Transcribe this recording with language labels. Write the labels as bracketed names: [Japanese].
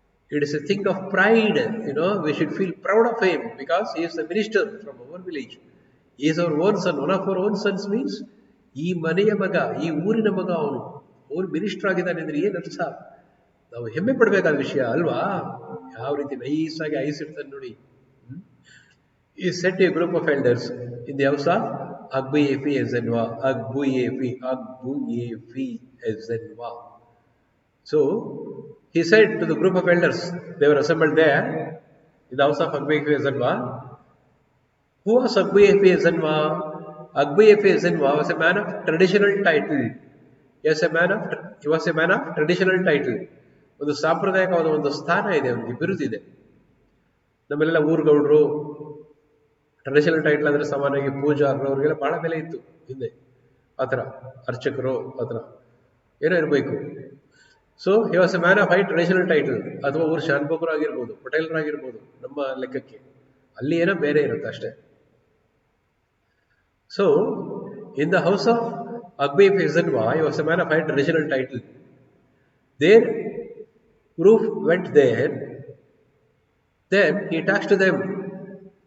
[English] It is a thing of pride, we should feel proud of him because he is the minister from our village. He is our own son. One of our own sons means [Kannada] ಈ ಮನೆಯ ಮಗ ಈ ಊರಿನ ಮಗ ಅವನು minister ಆಗಿದ್ದಾನೆ ಅಂದ್ರೆ ಏನು ಅರ್ಥ? ನಾವು ಹೆಮ್ಮೆ ಪಡಬೇಕಾದ ವಿಷಯ ಅಲ್ವಾ? ಯಾವ ರೀತಿ ನೈಸಾಗಿ ಐಸಿಡ್ತಾನೆ ನೋಡಿ. [English] He said a group of elders in the house of Agbuefi Ezenwa. Agbuefi Ezenwa. So he said to the group of elders, they were assembled there in the house of Agbuefi Ezenwa. Who was Agbuefi Ezenwa? Agbuefi Ezenwa was a man of traditional title. He was a man of traditional title. [Kannada] ಒಂದು ಸಾಂಪ್ರದಾಯಿಕವಾದ ಒಂದು ಸ್ಥಾನ ಇದೆ, ಅವನಿಗೆ ಬಿರುದಿದೆ. ನಮ್ಮೆಲ್ಲ ಊರುಗೌಡರು traditional title ಅಂದರೆ ಸಾಮಾನ್ಯವಾಗಿ ಪೂಜಾರರು ಅವರಿಗೆಲ್ಲ ಬಹಳ ಬೆಲೆ ಇತ್ತು ಹಿಂದೆ. ಆ ಥರ ಅರ್ಚಕರು ಆ ಥರ ಏನೋ ಇರಬೇಕು. [English] So he was a man of high traditional title. [Kannada] ಅಥವಾ ಊರು ಶಾನ್ಭೋಗರು ಆಗಿರ್ಬೋದು, ಪಟೇಲರಾಗಿರ್ಬೋದು ನಮ್ಮ ಲೆಕ್ಕಕ್ಕೆ. ಅಲ್ಲಿ ಏನೋ ಬೇರೆ ಇರುತ್ತೆ ಅಷ್ಟೇ. [English] So, in the house of Agbuefi Ezenwa, he was a man of high traditional title. There, Roof went there. Then he talks to them.